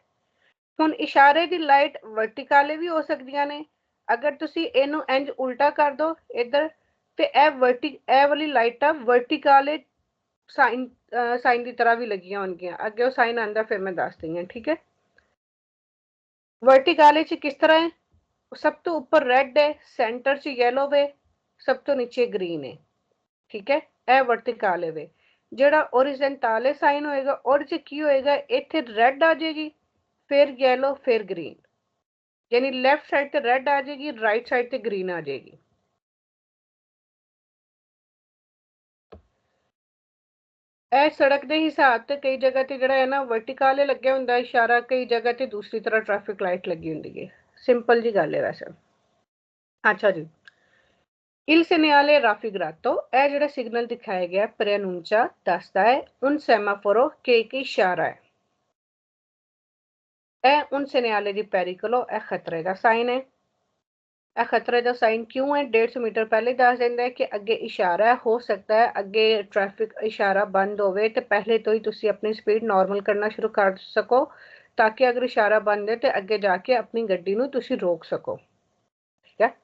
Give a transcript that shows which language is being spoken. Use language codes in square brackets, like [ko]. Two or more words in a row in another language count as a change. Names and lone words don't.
[pa] ਹੁਣ ਇਸ਼ਾਰੇ ਦੀ ਲਾਈਟ ਵਰਟੀਕਾਲੇ ਵੀ ਹੋ ਸਕਦੀਆਂ ਨੇ। ਅਗਰ ਤੁਸੀਂ ਇਹਨੂੰ ਇੰਜ ਉਲਟਾ ਕਰ ਦੋ ਇੱਧਰ ਤੇ ਇਹ ਵਾਲੀ ਲਾਈਟਾਂ ਵਰਟੀਕਾਲੇ ਸਾਈਨ ਦੀ ਤਰ੍ਹਾਂ ਵੀ ਲੱਗੀਆਂ ਹੋਣਗੀਆਂ। ਅੱਗੇ ਉਹ ਸਾਈਨ ਆਂਦਾ ਫਿਰ ਮੈਂ ਦੱਸਦੀ ਹਾਂ, ਠੀਕ ਹੈ। ਵਰਟੀਕਾਲੇ ਚ ਕਿਸ ਤਰ੍ਹਾਂ ਹੈ, ਸਭ ਤੋਂ ਉੱਪਰ ਰੈੱਡ ਹੈ, ਸੈਂਟਰ ਚ ਯੈਲੋ ਵੇ, ਸਭ ਤੋਂ ਨੀਚੇ ਗ੍ਰੀਨ ਹੈ, ਠੀਕ ਹੈ। ਇਹ ਵਰਟੀਕਾਲੇ ਵੇ। ਜਿਹੜਾ ਓਰਿਜੈਂਟਾਲੇ ਸਾਈਨ ਹੋਏਗਾ ਓਹਦੇ ਚ ਕੀ ਹੋਏਗਾ, ਇੱਥੇ ਰੈੱਡ ਆ ਜਾਏਗੀ, ਫਿਰ ਯੈਲੋ, ਫਿਰ ਗ੍ਰੀਨ, ਯਾਨੀ [en] left side [pa] ਤੇ ਰੈੱਡ ਆ ਜਾਏਗੀ, [en] right side [pa] ਤੇ ਗ੍ਰੀਨ ਆ ਜਾਏਗੀ। ਇਹ ਸੜਕ ਦੇ ਹਿਸਾਬ ਤੇ ਕਈ ਜਗ੍ਹਾ ਤੇ ਜਿਹੜਾ ਹੈ ਨਾ ਵਰਟੀਕਾਲੇ ਲੱਗਿਆ ਹੁੰਦਾ ਇਸ਼ਾਰਾ, ਕਈ ਜਗ੍ਹਾ ਤੇ ਦੂਸਰੀ ਤਰ੍ਹਾਂ ਟ੍ਰੈਫਿਕ ਲਾਈਟ ਲੱਗੀ ਹੁੰਦੀ ਹੈ। ਸਿੰਪਲ ਜੀ ਗੱਲ ਹੈ ਵੈਸੇ। ਅੱਛਾ ਜੀ, [it] il segnale raffigurato [pa] ਇਹ ਜਿਹੜਾ ਸਿਗਨਲ ਦਿਖਾਇਆ ਗਿਆ [it] preannuncia [pa] ਦੱਸਦਾ ਹੈ [it] un semaforo che [pa] ਇਸ਼ਾਰਾ ਹੈ। ਇਹ [it] un segnale di pericolo [pa] ਇਹ ਖਤਰੇ ਦਾ ਸਾਈਨ ਹੈ। ਇਹ ਖਤਰੇ ਦਾ ਸਾਈਨ ਕਿਉਂ ਹੈ? 150 ਮੀਟਰ ਪਹਿਲੇ ਦੱਸ ਦਿੰਦਾ ਹੈ ਕਿ ਅੱਗੇ ਇਸ਼ਾਰਾ ਹੈ, ਹੋ ਸਕਦਾ ਹੈ ਅੱਗੇ ਟ੍ਰੈਫਿਕ ਇਸ਼ਾਰਾ ਬੰਦ ਹੋਵੇ ਤੇ ਪਹਿਲੇ ਤੋਂ ਹੀ ਤੁਸੀਂ ਆਪਣੀ ਸਪੀਡ ਨਾਰਮਲ ਕਰਨਾ ਸ਼ੁਰੂ ਕਰ ਸਕੋ, ਤਾਂ ਕਿ ਅਗਰ ਇਸ਼ਾਰਾ ਬੰਦ ਹੈ ਤੇ ਅੱਗੇ ਜਾ ਕੇ ਆਪਣੀ ਗੱਡੀ ਨੂੰ ਤੁਸੀਂ ਰੋਕ ਸਕੋ, ਠੀਕ ਹੈ।